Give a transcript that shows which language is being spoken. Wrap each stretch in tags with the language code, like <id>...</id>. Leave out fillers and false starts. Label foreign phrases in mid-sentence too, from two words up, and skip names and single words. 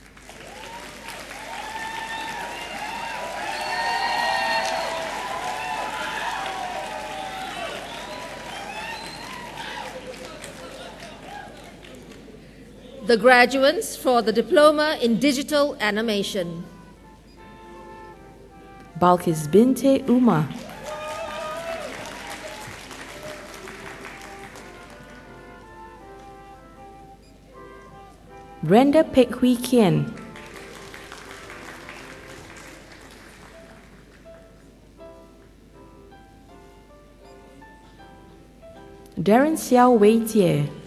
<en>The graduates for the Diploma in Digital Animation. Balkis Binte Uma. Brenda Pek Hui Kien. Darren Xiao Wei Tie.</en>